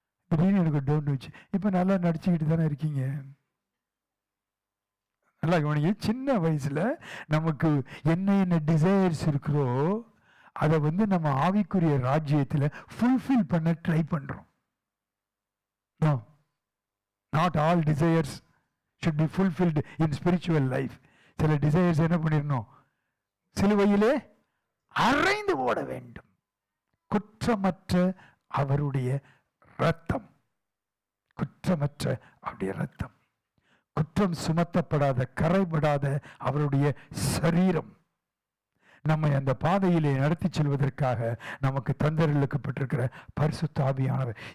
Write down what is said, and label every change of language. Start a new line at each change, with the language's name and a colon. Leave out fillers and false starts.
Tamil: திடீர்னு எனக்கு டவுட் வச்சு, இப்போ நல்லா நடிச்சுக்கிட்டு தானே இருக்கீங்க. நல்லா கவனிங்க, சின்ன வயசில் நமக்கு என்ன டிசையர்ஸ் இருக்கிறோ அதை வந்து நம்ம ஆவிக்குரிய ராஜ்யத்தில் ஃபுல்ஃபில் பண்ண ட்ரை பண்ணுறோம்.
English: Not all desires should be fulfilled in spiritual life.
Tamil: சில டிசையர்ஸ் என்ன பண்ணிடணும், சிலுவையிலே அறைந்து ஓட வேண்டும். குற்றமற்ற அவருடைய ரத்தம், குற்றமற்ற அவருடைய ரத்தம், குற்றம் சுமத்தப்படாத கரைபடாத அவருடைய சரீரம் நம்மை அந்த பாதையிலே நடத்தி செல்வதற்காக நமக்கு தந்தரிக்கப்பட்டிருக்கிற பரிசுத்த ஆவியானவர்.